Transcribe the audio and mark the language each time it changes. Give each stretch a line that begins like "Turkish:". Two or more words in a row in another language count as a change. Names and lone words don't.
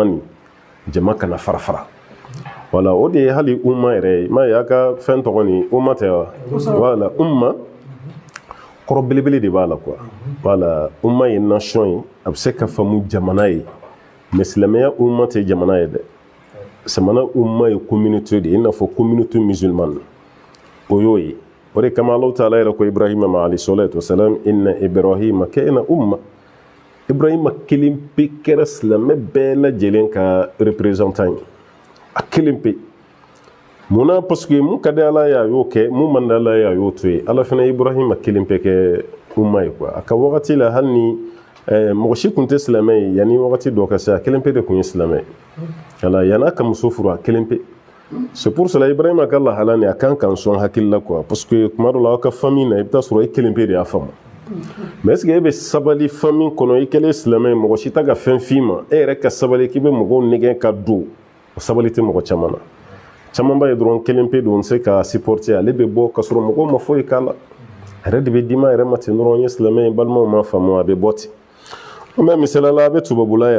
Bambara: jama kana fara fara voilà o de ye hali umma yɛrɛ ye m'a ye a ka fɛn tɔgɔ nin umma tɛ wa voilà umma kɔrɔ belebele de b'a la quoi voilà umma ye nation ye a bɛ se ka faamu jamana ye mais silamɛya umma tɛ jamana ye dɛ samana umma ye communauté de ye i n'a fɔ
French: communauté musulmane
Bambara: o y'o ye o de kama
Arabic: الله تعالى
Bambara: yɛrɛ ko Ibrahima ma
Arabic: عليه الصلاة والسلام إن إبراهيم كان أمة
Bambara: Ibrahima kelen pe kɛra silamɛ bɛɛ lajɛlen ka représentant ye a kelen pe munna
French: parce que
Bambara: mun ka di Ala ye a y'o kɛ mun man di Ala ye a y'o to yen Ala fana Ibrahima kelen pe kɛ umma ye quoi a ka wagati la hali ni mɔgɔ si tun tɛ silamɛ ye yanni wagati dɔ ka se a kelen pe de tun ye silamɛ ye voilà yan'a ka muso furu a kelen pe
French: c'est pour cela
Bambara: Ibrahima ka lahala nin a kan k'an sɔn hakili la quoi
French: parce que
Bambara: kuma dɔ la aw ka famille na i bɛ taa sɔrɔ e kelen pe de y'a faamu mais
French: est-ce que
Bambara: e bɛ sabali famille kɔnɔ i kɛlen silamɛ ye mɔgɔ si t'a ka fɛn f'i ma e yɛrɛ ka sabali k'i bɛ mɔgɔw nɛgɛn ka don o sabali tɛ mɔgɔ caman na caman b'a ye dɔrɔn kelen pe don se ka supporter ale bɛ bɔ ka sɔrɔ mɔgɔw ma foyi k'a la a yɛrɛ de bɛ d'i ma a yɛrɛ ma ten dɔrɔn n ye silamɛ ye balimaw ma faamu a bɛ bɔ ten mais misalala a bɛ tubabula